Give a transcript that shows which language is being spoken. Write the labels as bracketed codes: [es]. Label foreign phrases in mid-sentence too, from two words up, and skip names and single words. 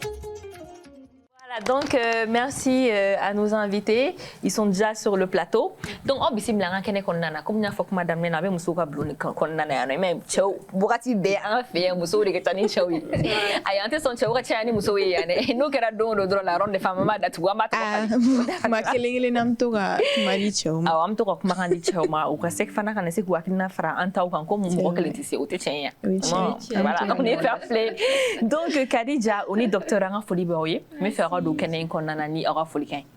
[fr] Donc, merci à nos invités. Ils sont déjà sur le plateau. [bm] donc aw bisimila an ka kɛnɛ kɔnɔna na comme n y'a fɔ kuma daminɛ na a bɛ musow ka bulon kɔnɔna na yan nɔ mais cɛw wagati bɛɛ an fɛ yan musow de ka ca ni cɛw ye ayi an tɛ sɔn cɛw ka caya ni musow ye yan dɛ n'o kɛra don o don dɔrɔn la [fr] ronde femme [bm] an b'a datugu an b'a tɔgɔ kuma kelen na an bɛ to ka kuma di cɛw ma awɔ an bɛ to ka kumakan di cɛw ma u ka se fana ka na se k'u hakilina fara an taw kan ko mɔgɔ kelen tɛ se o tɛ tiɲɛ yan [fr] voilà on est fair play [bm] donc Kadija o ni docteur an ka foli b'aw ye n bɛ fɛ aw ka don kɛnɛ in kɔnɔna na ni aw ka foli kan ye